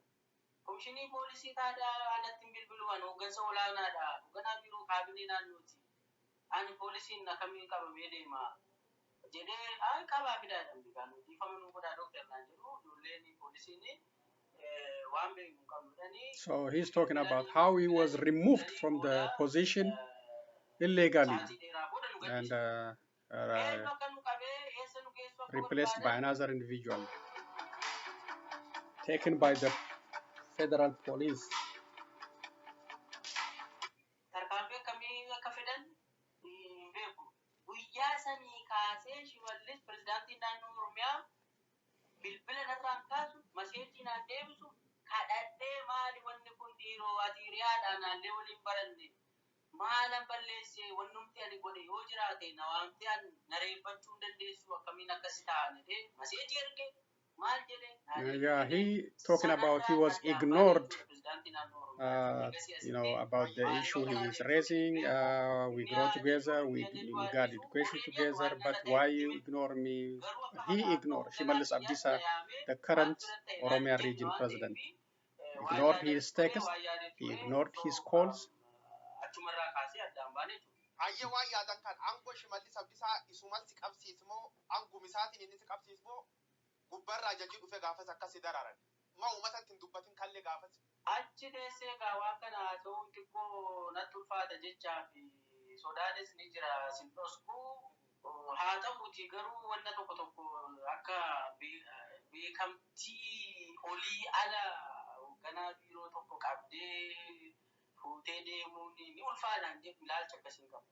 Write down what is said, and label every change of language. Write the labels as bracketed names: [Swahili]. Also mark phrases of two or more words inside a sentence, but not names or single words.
[Oromo] Komishinii poolisii kaadaa alatti hin bilbiluwan hooggansa olaanaadha. Hoogganaa biiroo kaabinee naannooti. Ani poolisiin akkamiin qabamee deema jedhee qabaa fidaadhaan bikaan dhiifama nu godhaa dooktarnaan jedhu ijoolleen poolisiin waan beeku qabdanii. [English] So he's talking about how he was removed from the position illegally and replaced by another individual. taken by the federal police. [Oromo] Tarkaanfii akkamii akka fedhan beeku. Guyyaa sanii kaasee Shimallis pirezidaantiin naannoo Oromiyaa bilbila narraan kaasu maseejii naan deebisu kadhadhee maali wanni kun dhiiroo ati hiriyaadhaan naallee waliin baranne maalan balleesse wannumti ani godhe yoo jiraate na waamte an nareeffachuu hin dandeessu akkamiin akkas ta'anidhe maseejii erge maal jedhe. [English] Yeah, he talking about he was ignored. About the issue he was raising. We grow together, we got education together, but why you ignore me? He ignored Shimallis Abdisa, the current Oromia region president. Ignored his text, he ignored his calls. [Oromo] Ayye waa yaadan kan aangoo Shimallis Abdisaa isumatti qabsiismoo aangumisaatiin inni si qabsiismoo gubbarraa jajji dhufe gaafas akkasi dararan. Ma uummatatti hin dubbatin kallee gaafas. Achi deessee gaawaa kana ta'uu xiqqoo natti ulfaata jechaa fi sodaanis ni jira sin dhosku haa ta'uuti garuu wanna tokko akka beekamtii olii ala hoogganaa biiroo tokko qabdee fuutee deemuun ni ulfaadhaan jedhu ilaalcha akkasiin qabu.